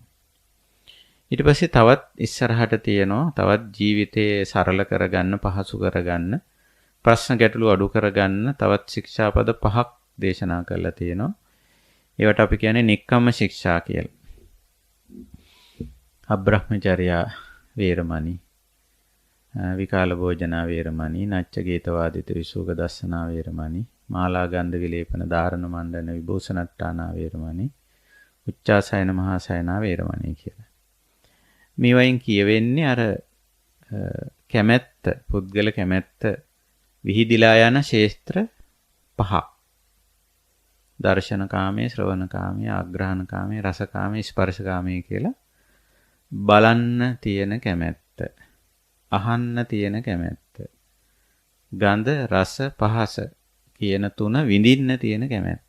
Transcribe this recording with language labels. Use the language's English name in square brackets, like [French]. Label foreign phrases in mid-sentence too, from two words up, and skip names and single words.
[Sinhala] ඊට පස්සේ තවත් ඉස්සරහට තියෙනවා තවත් ජීවිතේ සරල කරගන්න, පහසු කරගන්න, ප්‍රශ්න ගැටලු අඩු කරගන්න තවත් ශික්ෂාපද 5ක් දේශනා කරලා තියෙනවා. ඒවට අපි කියන්නේ නික්කම්ම ශික්ෂා කියලා. [Pali] අබ්‍රහ්මචර්යා වේරමණී, විකාල භෝජනා වේරමණී, නච්ච ගේතවාදිත විසුක දස්සනා වේරමණී, මාලා ගන්ධ විලේපන ධාරණ මණ්ඩන විභූෂණට්ටානා වේරමණී, උච්චාසයන මහාසයනා වේරමණී කියලා. [Sinhala] මේ වයින් කියවෙන්නේ අර කැමැත්ත, පුද්ගල කැමැත්ත විහිදිලා යන ශේස්ත්‍ර 5. දර්ශන කාමයේ, ශ්‍රවණ කාමයේ, ආග්‍රහණ කාමයේ, රස කාමයේ, ස්පර්ශ කාමයේ කියලා බලන්න තියෙන කැමැත්ත, අහන්න තියෙන කැමැත්ත, ගන්ධ, රස, පහස කියන තුන විඳින්න තියෙන කැමැත්ත.